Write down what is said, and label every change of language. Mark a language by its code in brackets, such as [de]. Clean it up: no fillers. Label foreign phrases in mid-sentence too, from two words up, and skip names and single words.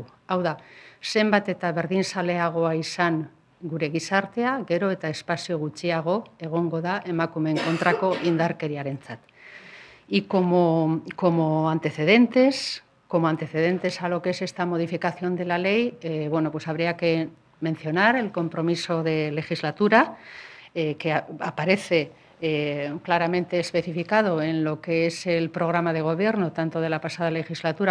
[eu] Hau da, zenbat eta berdinzaleagoa izan gure gizartea, gero eta espazio gutxiago egongo da emakumeen kontrako indarkeriarentzat. [es] Y como antecedentes a lo que es esta modificación de la ley, habría que mencionar el compromiso de legislatura que aparece claramente especificado en lo que es el programa de gobierno, tanto de la pasada legislatura.